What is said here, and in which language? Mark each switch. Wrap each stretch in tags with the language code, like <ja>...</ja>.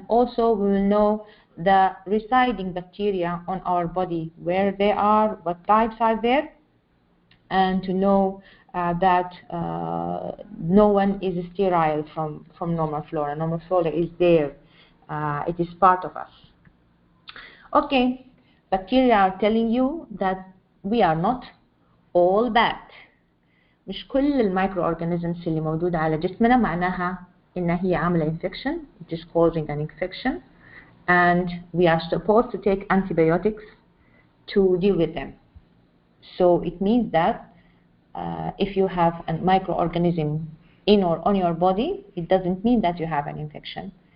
<en>And also we will know the residing bacteria on our body, where they are, what types are there, and to know that no one is sterile from normal flora. Normal flora is there. It is part of us. Okay, bacteria are telling you that we are not all bad.</en> <ar>مش كل المايكرو اورجانيزمز اللي موجودة على جسمنا معناها إن هي عاملة infection.</ar> <en>It is causing an infection, and we are supposed to take antibiotics to deal with them. So it means that if you have a microorganism in or on your body, it doesn't mean that you have an infection.</en>